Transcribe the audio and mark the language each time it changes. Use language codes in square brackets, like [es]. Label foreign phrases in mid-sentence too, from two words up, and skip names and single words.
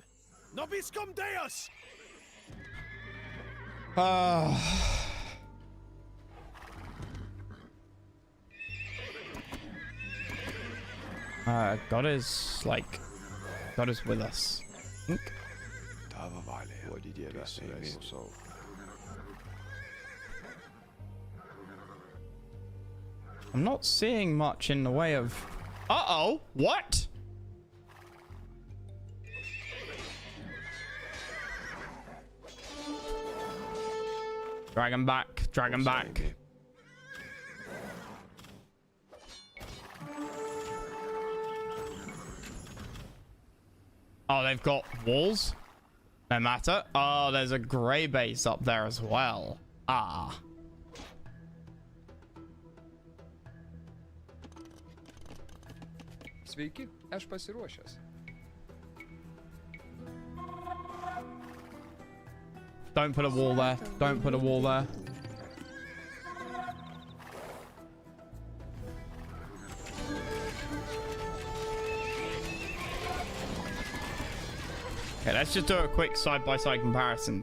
[la] Nobiscum Deus! [en] God is like, God is with us. I think. [lt] Tavo valioje. Duodi Dieve. Klausau. [en] I'm not seeing much in the way of. Uh-oh, what? Dragon back, dragon back. Oh, they've got walls? No matter. Oh, there's a grey base up there as well. Ah. [lt] Sveiki, aš pasiruošęs. [en] Don't put a wall there. Don't put a wall there. Okay, let's just do a quick side-by-side comparison.